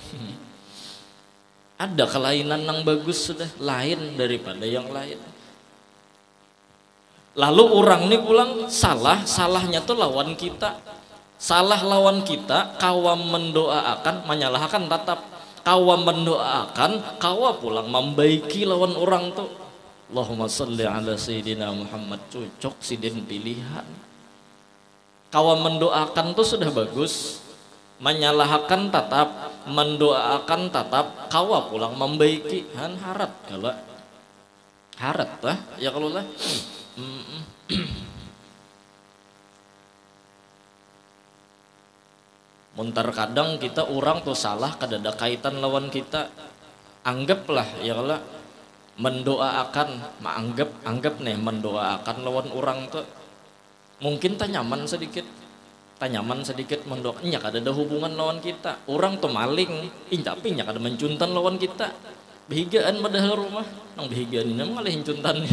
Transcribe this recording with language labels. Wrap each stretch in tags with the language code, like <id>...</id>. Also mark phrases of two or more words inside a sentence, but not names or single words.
<bjn>Ada kelainan nang bagus sudah, lain daripada yang lain. Lalu orang ini pulang salahnya tuh lawan kita. Salah lawan kita, kawam mendoakan, menyalahkan tetap. Kawam mendoakan, kawa pulang membaiki lawan orang tuh.</bjn> <ar>اللهم صل على سيدنا محمد,</ar> <bjn>cocok sidin pilihan. Kawa mendoakan tuh sudah bagus, menyalahkan tatap, mendoakan tatap, kawa pulang membaiki, han harat kalau harat lah ya kalau lah. Muntar kadang kita orang tuh salah kadada kaitan lawan kita, anggaplah ya kalau mendoakan, anggap nih mendoakan lawan orang tuh mungkin tanyaman sedikit mendoanya kada ada hubungan lawan kita, orang tuh maling tapi nya kada mencuntan lawan kita, behigaan padahal rumah nang behigaan ini malah hincuntannya.</bjn>